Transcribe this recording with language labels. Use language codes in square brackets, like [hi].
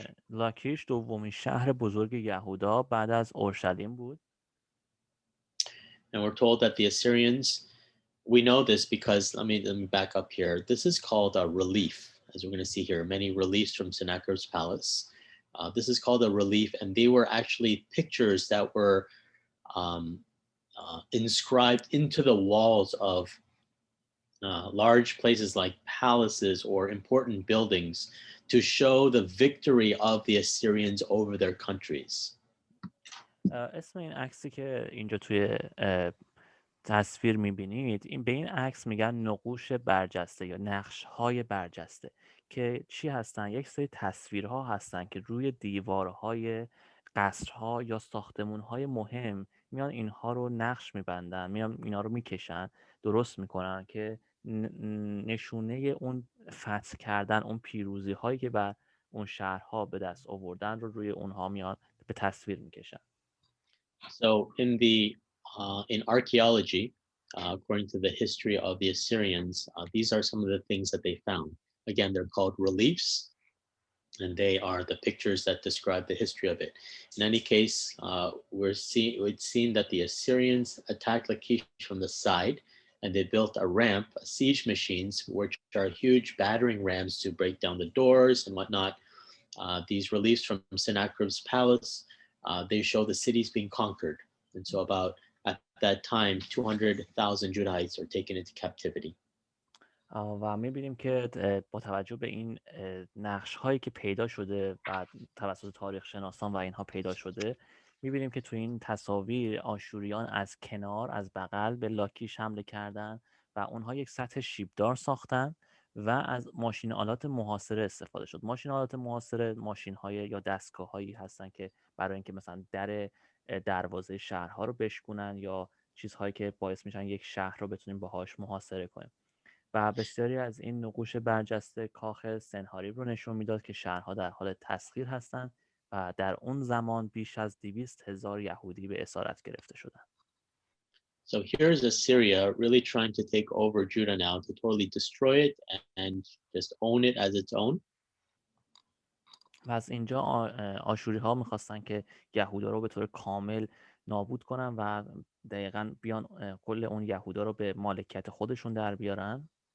[fa] لاکیش دومین شهر بزرگ یهودا بعد از اورشلیم بود. [en] And we're told that the Assyrians, we know this because, let me back up here. This is called a relief, as we're going to see here, many reliefs from Sennacherib's palace. This is called a relief, and they were actually pictures that were inscribed into the walls of large places like palaces or important buildings to show the victory of the Assyrians over their countries. [fa] اسم این عکسی که اینجا توی تصویر میبینید، این به این عکس میگن نقوش برجسته یا نقش‌های برجسته که چی هستن؟ یک سری تصویرها هستن که روی دیوارهای قصرها یا ساختمونهای مهم میان اینها رو نقش میبندن، میان اینا رو میکشن، درست میکنن که نشونه اون فتح کردن، اون پیروزی هایی که بر اون شهرها به دست آوردن رو روی اونها میان به تصویر میکشن. [en] So in archaeology, according to the history of the Assyrians, these are some of the things that they found. Again, they're called reliefs, and they are the pictures that describe the history of it. In any case, we'd seen that the Assyrians attacked Lachish from the side, and they built a ramp, siege machines, which are huge battering rams to break down the doors and whatnot. These reliefs from Sennacherib's palace, they show the cities being conquered. And so at that time, 200,000 Judahites are taken into captivity. [fa] و می‌بینیم که با توجه به این نقش هایی که پیدا شده و توسط تاریخ شناسان و اینها پیدا شده، می‌بینیم که تو این تصاویر آشوریان از کنار، از بغل به لاکیش حمله کردن و اونها یک سطح شیبدار ساختن و از ماشین آلات محاصره استفاده شد. ماشین آلات محاصره ماشین‌های یا دستگاه‌هایی هستن که برای اینکه مثلا دروازه شهرها رو بشکنن یا چیزهایی که باعث میشن یک شهر رو بتونیم باهاش محاصره کنیم. و بسیاری از این نقوش برجسته کاخ سنهاریب رو نشون میداد که شهرها در حال تسخیر هستند و در اون زمان بیش از 200,000 یهودی به اسارت گرفته شدند. [en] So here's Assyria really trying to take over Judah now, to totally destroy it and just own it as its own. [fa] و از اینجا آشوری ها میخواستن که یهودا رو به طور کامل نابود کنن و دقیقاً بیان کل اون یهودا رو به مالکیت خودشون در بیارن.